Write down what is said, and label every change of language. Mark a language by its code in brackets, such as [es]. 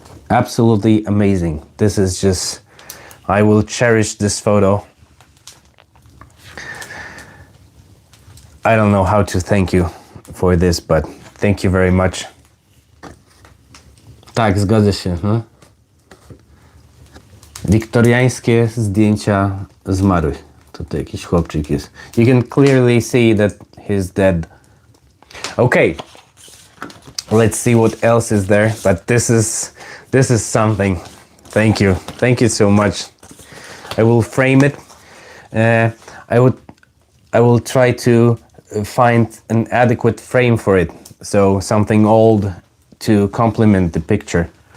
[en] Absolutely amazing. This is just... I will cherish this photo. I don't know how to thank you for this, but thank you very much. [pl] Tak, zgadza się. No? Wiktoriańskie zdjęcia zmarłych. Tutaj jakiś chłopczyk jest. [en] You can clearly see that he's dead. Okay. Let's see what else is there, but this is something. Thank you so much. I will frame it. I will try to find an adequate frame for it, so something old to complement the picture.